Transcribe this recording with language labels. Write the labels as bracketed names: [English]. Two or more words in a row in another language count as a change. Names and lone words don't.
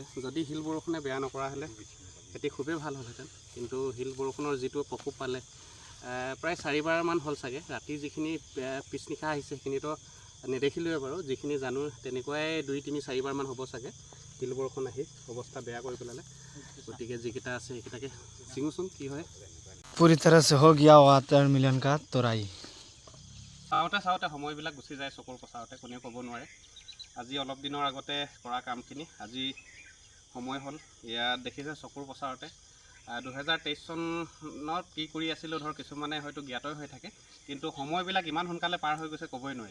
[Assamese] যদি শিল বৰষুণে বেয়া নকৰা হ'লে খেতি খুবেই ভাল হ'লহেঁতেন, কিন্তু শিল বৰষুণৰ যিটো প্ৰকোপ পালে প্ৰায় 4বাৰমান হ'ল চাগে। ৰাতি যিখিনি পিছনিশা আহিছে সেইখিনিতো নেদেখিলোৱে বাৰু, যিখিনি জানো তেনেকুৱাই 2-3-4বাৰমান হ'ব চাগে শিল বৰষুণ আহি অৱস্থা বেয়া কৰি পেলালে। গতিকে যিকেইটা আছে সেইকেইটাকে ছিঙোচোন কি হয়। [Hindi] पूरी तरह से हो गया वाटरमेलन का तोड़ाई। [Assamese] চাওঁতে সময়বিলাক গুচি যায় চকুৰ পচাওঁতে, কোনেও ক'ব নোৱাৰে। আজি অলপ দিনৰ আগতে কৰা কামখিনি আজি সময় হ'ল। ইয়াত দেখিছে চকুৰ পচাওঁতে 2023 চনত কি কৰি আছিলোঁ ধৰ কিছুমানে হয়তো জ্ঞাতই হৈ থাকে, কিন্তু সময়বিলাক ইমান সোনকালে পাৰ হৈ গৈছে ক'বই নোৱাৰি।